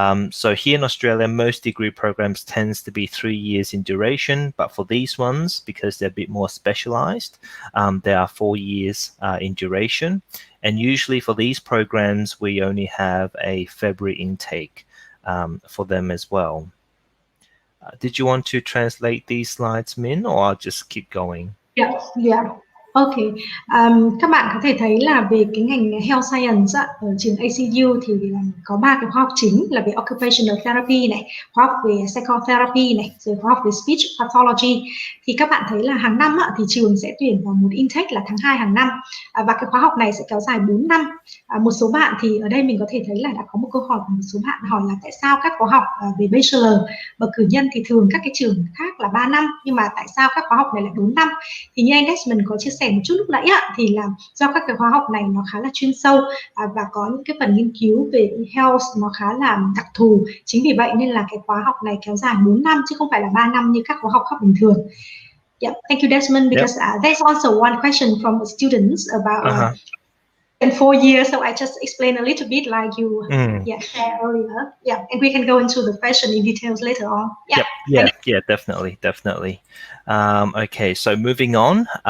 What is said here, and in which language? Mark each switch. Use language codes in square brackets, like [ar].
[en] So here in Australia, most degree programs tends to be 3 years in duration, but for these ones, because they're a bit more specialized, they are 4 years in duration. And usually for these programs, we only have a February intake for them as well. Did you want to translate these slides, Min, or I'll just keep going? Yeah. [vi] Ok, các bạn có thể thấy là về cái ngành Health Science ở trường ACU thì có 3 cái khóa học chính là về Occupational Therapy này, khóa học về Psychotherapy này, rồi khóa học về Speech Pathology. Thì các bạn thấy là hàng năm thì trường sẽ tuyển vào một intake là tháng 2 hàng năm, và cái khóa học này sẽ kéo dài 4 năm. Một số bạn thì ở đây mình có thể thấy là đã có một câu hỏi của một số bạn hỏi là tại sao các khóa học về Bachelor bậc cử nhân thì thường các cái trường khác là 3 năm, nhưng mà tại sao các khóa học này lại 4 năm? Thì như anh Desmond có chia sẻ một chút lúc nãy thì là do các cái khóa học này nó khá là chuyên sâu và có những cái phần nghiên cứu về health nó khá là đặc thù. Chính vì vậy nên là cái khóa học này kéo dài 4 năm chứ không phải là 3 năm như các khóa học khác bình thường. [en] Yeah, thank you Desmond, because there's also one question from the students about in 4 years, so I just explained a little bit like you shared earlier. Yeah, and we can go into the question in details later on. Yeah, definitely. Okay, so moving on.